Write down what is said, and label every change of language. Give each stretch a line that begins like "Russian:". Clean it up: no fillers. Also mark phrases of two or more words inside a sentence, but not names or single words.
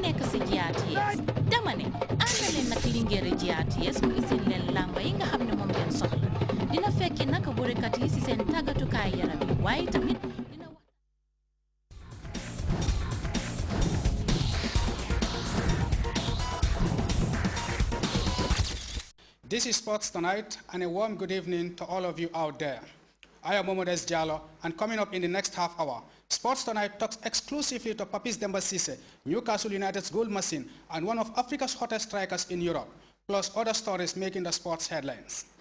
Wolof: nekk si GRTS dama ne ànd leen nag Linguère GRTS mu isil leen làmba yi nga xam ne moom ngeen soxla dina fekki nag borekat yi si seen tàggatukaay yaram yi waaye tamit dina wax.
English: This is Sports Tonight, and a warm good evening to all of you out there. I am Momodes Diallo, and coming up in the next half hour, Sports Tonight talks exclusively to Papis Demba Cissé, Newcastle United's goal machine, and one of Africa's hottest strikers in Europe, plus other stories making the sports headlines.